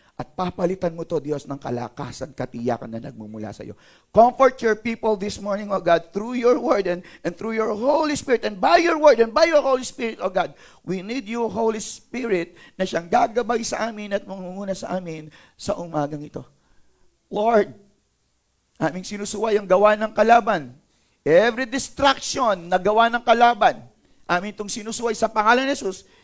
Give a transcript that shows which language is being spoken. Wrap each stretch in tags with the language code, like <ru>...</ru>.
<tl>At papalitan mo to, Diyos, ng kalakasan, katiyakan na nagmumula sa iyo.</tl> <en>Comfort your people this morning, O God, through your word and through your Holy Spirit and by your word and by your Holy Spirit, O God. We need you, Holy Spirit,</en> <tl>na siyang gagabay sa amin at mangunguna sa amin sa umagang ito. Lord, aming sinusuway ang gawa ng kalaban.</tl> <en>Every distraction</en> <tl>na gawa ng kalaban, amin itong sinusuway sa pangalan ni Jesus.</tl>